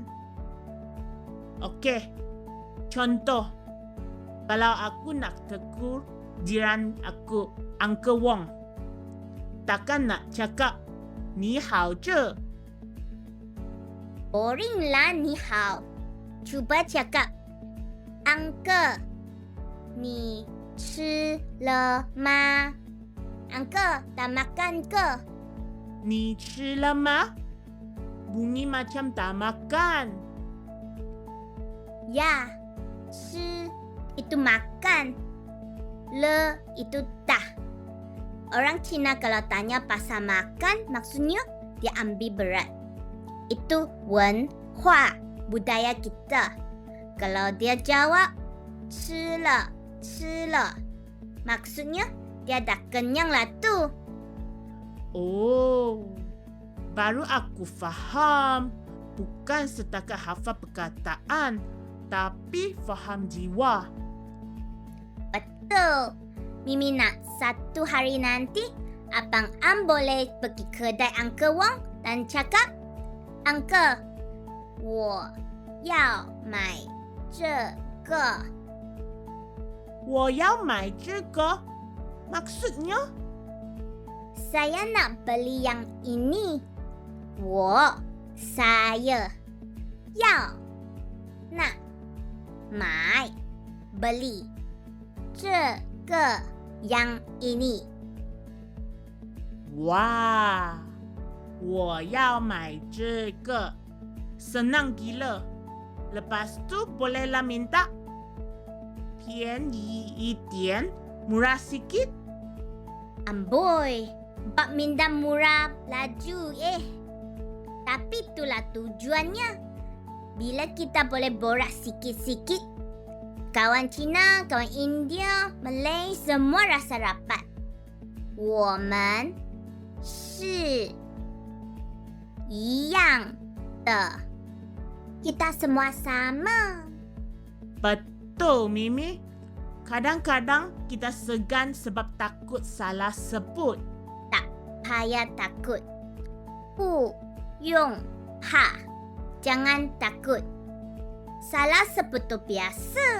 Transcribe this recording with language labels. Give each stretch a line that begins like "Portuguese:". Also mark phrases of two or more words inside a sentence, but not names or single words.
Malay: Okey, contoh. Kalau aku nak tegur jiran aku, Uncle Wong, takkan nak cakap,
Chinese: 你好
Malay: je. Boring lah
Chinese: 你好.
Malay: Cuba cakap,
Chinese: Uncle, 你吃了吗?
Malay: Uncle, dah makan ke?
Chinese: Ni 吃了吗?
Malay: Bunyi macam tak makan. Ya, 吃 itu makan. Le itu dah. Orang Cina kalau tanya pasal makan, maksudnya dia ambil berat. Itu 文化, budaya kita. Kalau dia jawab,
Chinese: 吃了, 吃了,
Malay: maksudnya dia dah kenyang lah tu. Oh, baru aku faham. Bukan setakat hafal perkataan, tapi faham jiwa. Betul. Mimi nak satu hari nanti, Abang Am boleh pergi kedai Uncle Wong dan cakap,
Chinese: Uncle, 我要买这个. 我要买这个?
Malay: Maksudnya? Saya nak beli yang ini. saya 要 nak 买 beli 这个 yang ini. Wah,
Chinese: 我要买这个.
Malay: Senang gila. Lepas tu bolehlah minta
Chinese: 便宜一点,
Malay: murah sikit. Amboi, bak minda murah laju Tapi itulah tujuannya. Bila kita boleh borak sikit-sikit, kawan Cina, kawan India, Malay, semua rasa rapat.
Chinese: 我们是一样的.
Malay: Kita semua sama. Betul, Mimi. Kadang-kadang kita segan sebab takut salah sebut. Tak payah takut.
Chinese: 不用怕.
Malay: Jangan takut. Salah sebut tu biasa.